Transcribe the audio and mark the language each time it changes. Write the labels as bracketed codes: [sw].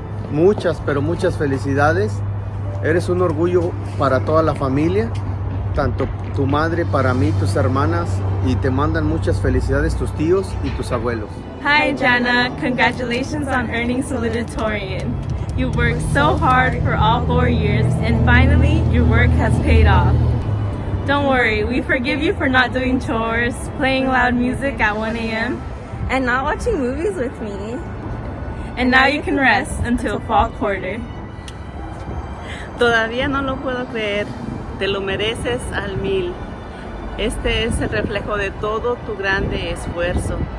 [es] Muchas, pero muchas felicidades. Eres un orgullo para toda la familia, tanto tu madre, para mí, tus hermanas, y te mandan muchas felicidades tus tíos y tus abuelos. [en] Hi, Jana. Congratulations on earning salutatorian. You worked so hard for all 4 years, and finally, your work has paid off. Don't worry, we forgive you for not doing chores, playing loud music at 1 a.m., and not watching movies with me. And now you can rest until fall quarter. [es] Todavía no lo puedo creer. Te lo mereces al 1000. Este es el reflejo de todo tu grande esfuerzo.